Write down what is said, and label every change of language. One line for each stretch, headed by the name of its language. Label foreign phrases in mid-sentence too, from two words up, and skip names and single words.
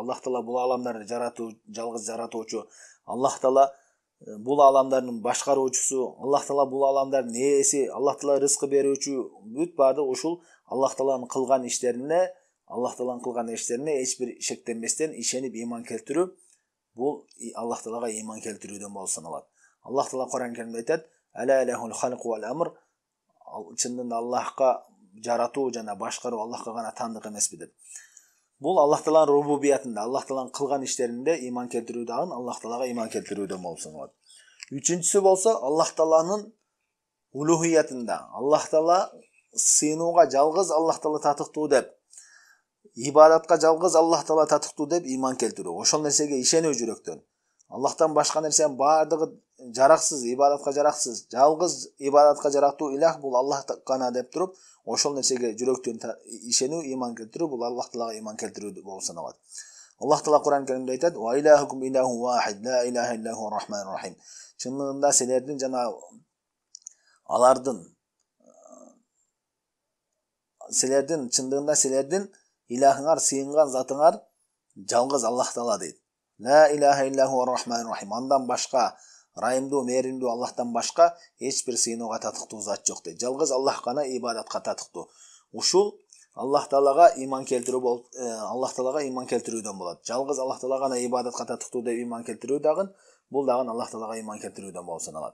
Kyrgyz: Аллах Таала бул аламдарды жаратуу, жалгыз жаратуучу, Аллах Таала бул аламдардын башкаруучусу, Аллах Таала бул аламдардын ээси, Аллах Таала рызкы берүүчү, бүт баардыгы ушул Аллах Тааланын кылган иштерине, эч бир шектенбестен ишенип иман келтирүү, бул Аллах Таалага иман келтирүүдөн болуп саналат. Аллах Таала Кур'ан Каримде айтат:
Arabic: "ألا له الخلق والأمر."
Kyrgyz: Чындыгында Аллахка жаратуу жана башкаруу Аллахка гана таандык эмеспи деп. Бул Аллах Тааланын рубубиятында, Аллах Тааланын кылган иштеринде иман келтирүү дагы Аллах Таалага иман келтирүүдөн болуп саналат. Үчүнчүсү болсо Аллах Тааланын улухиятында, Аллах Таала сыйынууга жалгыз Аллах Таала татыктуу деп, ибадатка жалгыз Аллах Таала татыктуу деп иман келтирүү. Ошол нерсеге ишенүү жүрөктөн. Аллахтан башка нерсенин баардыгы жараксыз, ибадатка жараксыз, жалгыз ибадатка жарактуу илах бул Аллах гана деп туруп, ошол нерсеге жүрөктөн ишенүү, иман келтирүү бул Аллах Таалага иман келтирүү болуп саналат. Аллах Таала Кур'ан Керимде айтат:
Arabic: "وإلهكم إله واحد لا إله إلا هو الرحمن الرحيم."
Kyrgyz: Чынында силердин жана алардын чындыгында силердин илахыңар, сыйынган затыңар жалгыз Аллах Таала дейт.
Arabic: لا إله إلا هو الرحمن الرحيم.
Kyrgyz: Андан башка райымдуу, мээримдүү Аллахтан башка эч бир сыйынууга татыктуу зат жок дейт. Жалгыз Аллах гана ибадатка татыктуу. Ушул Аллах Таалага иман келтирүү болуп, Аллах Таалага иман келтирүүдөн болот. Жалгыз Аллах Таала гана ибадатка татыктуу деп иман келтирүү дагы бул дагы Аллах Таалага иман келтирүүдөн болуп саналат.